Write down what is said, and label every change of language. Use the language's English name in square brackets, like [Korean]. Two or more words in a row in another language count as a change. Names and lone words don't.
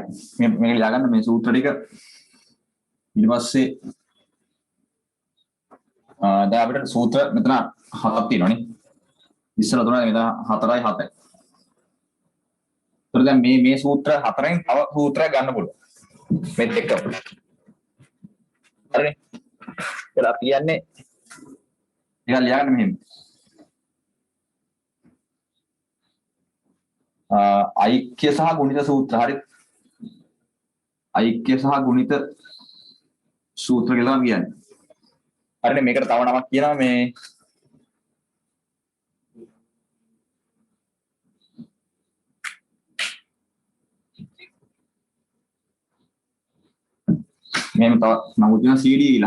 [Sinhala] මේක ලියාගන්න මේ සූත්‍ර ටික ඊට පස්සේ දැන් අපිට සූත්‍ර මෙතන හතක් තියෙනවානේ. ඉස්සර තුනයි මෙතන 4යි 7යි. ඒතර දැන් මේ සූත්‍ර හතරෙන් තව සූත්‍රයක් ගන්න පුළුවන්. මෙත් එක්ක. හරිනේ. ඒක අපි කියන්නේ ටිකක් ලියාගන්න මෙහෙම. ඓක්‍ය සහ ගුණිත සූත්‍ර හරි ඓක්‍ය සහ ගුණිත සූත්‍ර කියලා මම කියන්නේ. හරිනේ මේකට තව නමක් කියනවා මේ මෙහෙම තව නමුත් තියෙනවා CD කියලා.